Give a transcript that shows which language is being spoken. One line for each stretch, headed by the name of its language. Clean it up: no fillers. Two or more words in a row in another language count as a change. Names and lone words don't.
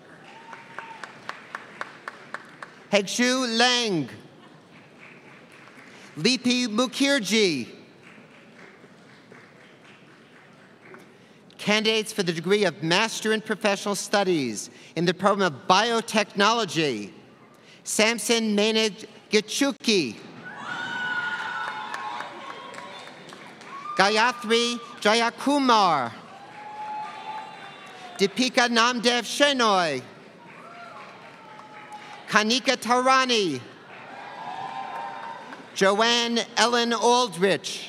English: Hegshu Lang. Lipi Mukherjee. Candidates for the degree of Master in Professional Studies in the program of Biotechnology, Samson Maynard Gichuki. Gayatri Jayakumar. Deepika Namdev Shenoy. Kanika Tarani. Joanne Ellen Aldrich.